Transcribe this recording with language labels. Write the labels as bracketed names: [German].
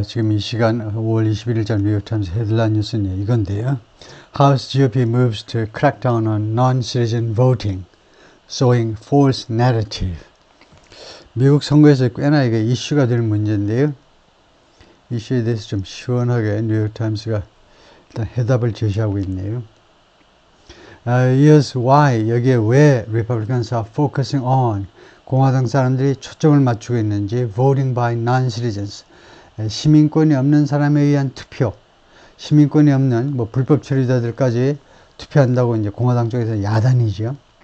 [Korean] 지금 이 시간 5월 21일자 뉴욕타임스 헤드라인 뉴스는 이건데요. [English] House GOP moves to crack down on non-citizen voting, sowing false narrative. [Korean] 미국 선거에서 꽤나 이게 이슈가 되는 문제인데요. 이슈에 대해서 좀 시원하게 뉴욕타임스가 일단 해답을 제시하고 있네요. [English] Here's why, [Korean] 여기에 왜 [English] Republicans are focusing on, [Korean] 공화당 사람들이 초점을 맞추고 있는지, [English] voting by non-citizens, [Korean] 시민권이 없는 사람에 의한 투표, 시민권이 없는 불법 체류자들까지 투표한다고 이제 공화당 쪽에서 야단이죠.